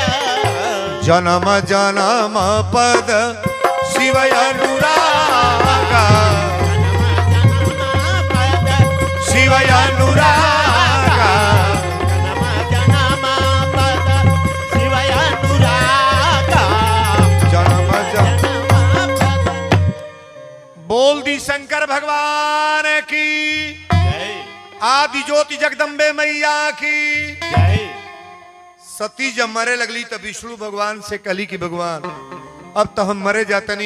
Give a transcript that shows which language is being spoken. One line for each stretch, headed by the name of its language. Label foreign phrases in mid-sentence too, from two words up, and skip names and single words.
Awadhi: जन्म जन्म पद शिव अनुरागा। शिव अनुरागा। जन्म पद शिव अनुरागा। जन्म जन्म पद।
Bhojpuri: बोल दी शंकर भगवान की। जय आदि ज्योति जगदम्बे मैया की। जय। सती जब मरे लगली तब विष्णु भगवान से कली की भगवान अब तो हम मरे जातनी।